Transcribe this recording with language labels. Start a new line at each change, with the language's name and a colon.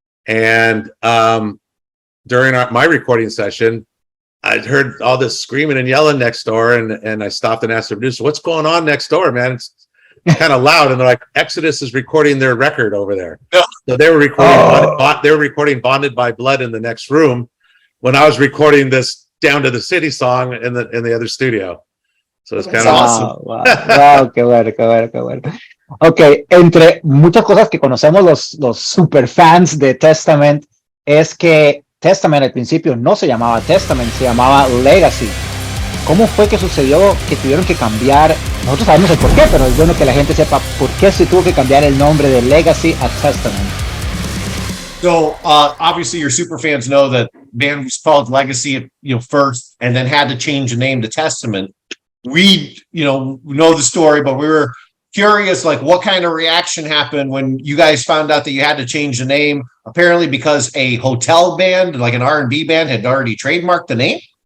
English: And during my recording session, I'd heard all this screaming and yelling next door, and I stopped and asked the producer, what's going on next door, man? It's kind of loud. And they're like, Exodus is recording their record over there. So they were recording Bonded by Blood in the next room when I was recording this Down to the City song in the other studio. So it's kind of awesome.
Spanish: Wow, qué bueno. Ok, entre muchas cosas que conocemos los super fans de Testament, es que Testament al principio no se llamaba Testament, se llamaba Legacy. ¿Cómo fue que sucedió que tuvieron que cambiar? Nosotros sabemos el por qué, pero es bueno que la gente sepa por qué se tuvo que cambiar el nombre de Legacy a Testament.
English: So obviously your super fans know that band was called Legacy, first, and then had to change the name to Testament. We, know the story, but we were curious, like what kind of reaction happened when you guys found out that you had to change the name, apparently because a hotel band, like an R&B band, had already trademarked the name?